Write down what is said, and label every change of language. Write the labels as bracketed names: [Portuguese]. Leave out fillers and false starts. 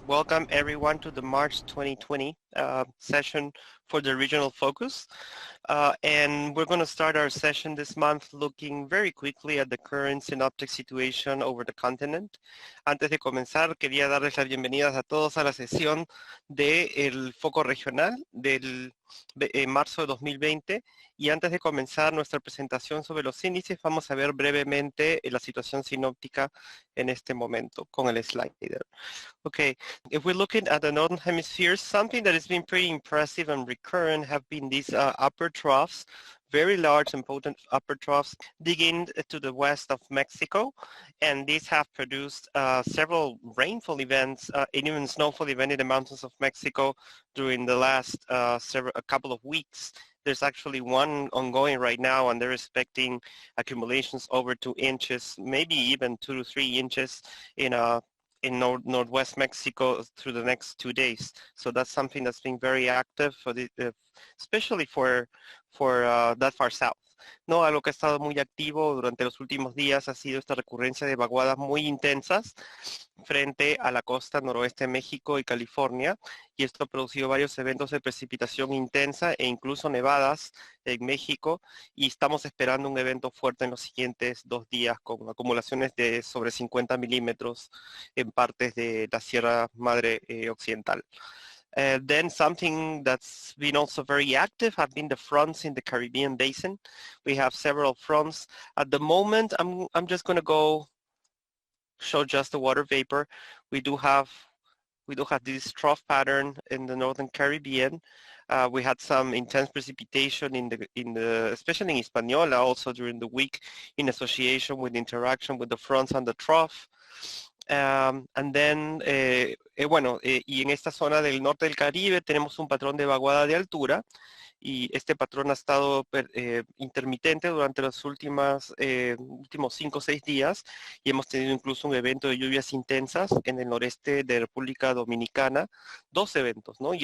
[English] Welcome everyone to the March 2020 session for the regional focus. And we're going to start our session this month looking very quickly at the current synoptic situation over the continent. [Spanish] Antes de comenzar, quería darles las bienvenidas a todos a la sesión del foco regional del marzo de 2020. Y antes de comenzar nuestra presentación sobre los índices, vamos a ver brevemente la situación sinóptica en este momento con el slider. [English] Okay, if we're looking at the Northern Hemisphere, something that has been pretty impressive and recurrent have been these upper troughs, very large and potent upper troughs digging to the west of Mexico. And these have produced several rainfall events and even snowfall events in the mountains of Mexico during the last a couple of weeks. There's actually one ongoing right now, and they're expecting accumulations over 2 inches, maybe even 2 to 3 inches in northwest Mexico through the next 2 days. So that's something that's been very active for the, especially for that far south. [Spanish] No, algo que ha estado muy activo durante los últimos días ha sido esta recurrencia de vaguadas muy intensas frente a la costa noroeste de México y California, y esto ha producido varios eventos de precipitación intensa e incluso nevadas en México, y estamos esperando un evento fuerte en los siguientes 2 días con acumulaciones de sobre 50 milímetros en partes de la Sierra Madre Occidental. [English] Then something that's been also very active have been the fronts in the Caribbean basin. We have several fronts. At the moment, I'm just going to go show just the water vapor. We do have this trough pattern in the northern Caribbean. We had some intense precipitation in the especially in Hispaniola also during the week in association with interaction with the fronts and the trough. And then, [Spanish] y en esta zona del norte del Caribe tenemos un patrón de vaguada de altura, y este patrón ha estado intermitente durante los últimos 5 o 6 días, y hemos tenido incluso un evento de lluvias intensas en el noreste de República Dominicana, 2 eventos, ¿no?